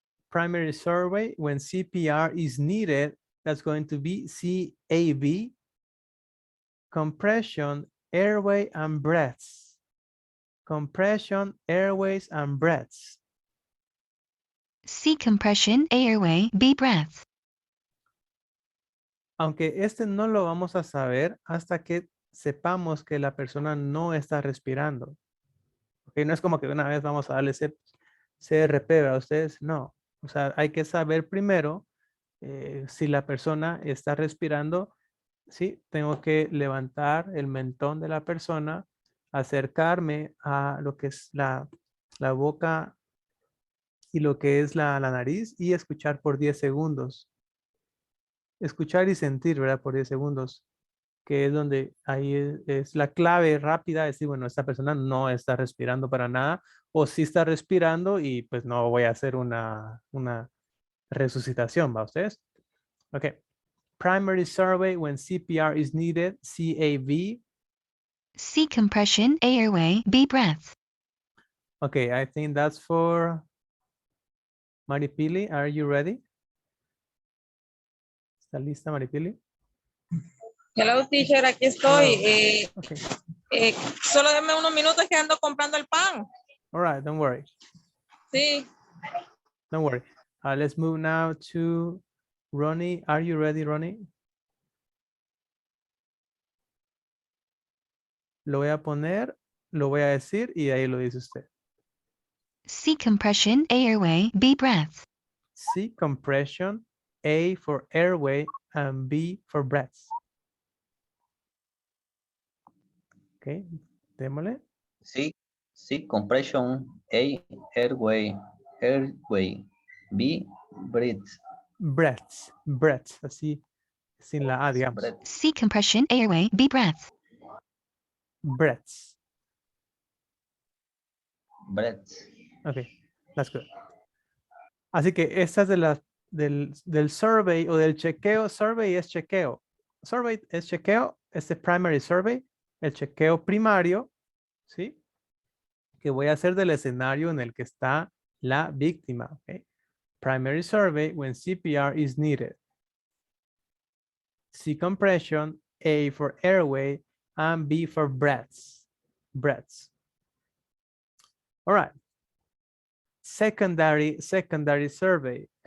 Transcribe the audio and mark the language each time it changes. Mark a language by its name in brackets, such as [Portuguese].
[English] Primary survey, when CPR is needed, that's going to be CAB, compression, airway, and breaths. Compression, airways, and breaths. C compression, airway, B breath. [Spanish] Aunque este no lo vamos a saber hasta que sepamos que la persona no está respirando. Okay, no es como que una vez vamos a darle CRP a ustedes, no. O sea, hay que saber primero si la persona está respirando. Sí, tengo que levantar el mentón de la persona, acercarme a lo que es la boca y lo que es la nariz y escuchar por 10 segundos. Escuchar y sentir, ¿verdad? Por 10 segundos, que es donde ahí es la clave rápida, es decir, bueno, esta persona no está respirando para nada, o sí está respirando y pues no voy a hacer una resucitación, ¿va ustedes? Ok. [English] Primary survey when CPR is needed, CAB. C compression, airway, B breath. Okay, I think that's for Maripili. Are you ready? [Spanish] ¿Está lista, Maripili? [English] Hello, teacher, [Spanish] aquí estoy. [English] Okay. [Spanish] Solo denme unos minutos que ando comprando el pan. [English] All right, don't worry. [Spanish] Sí. [English] Don't worry. Let's move now to Ronnie. Are you ready, Ronnie? [Spanish] Lo voy a poner, lo voy a decir y ahí lo dice usted. [English] C compression, airway, B breath. C compression, A for airway, and B for breaths. [Spanish] Okay, démosle. [English] C compression, A airway, B breaths. [Spanish] Breaths, así, sin la A, digamos. [English] C compression, airway, B breath. Breaths. Breaths. Okay, that's good. [Spanish] Así que estas del survey o del chequeo, survey es chequeo. Survey es chequeo, este primary survey, el chequeo primario, ¿sí? Que voy a hacer del escenario en el que está la víctima, ¿ok? [English] Primary survey when CPR is needed. C compression, A for airway, and B for breaths. breaths. All right. Secondary survey.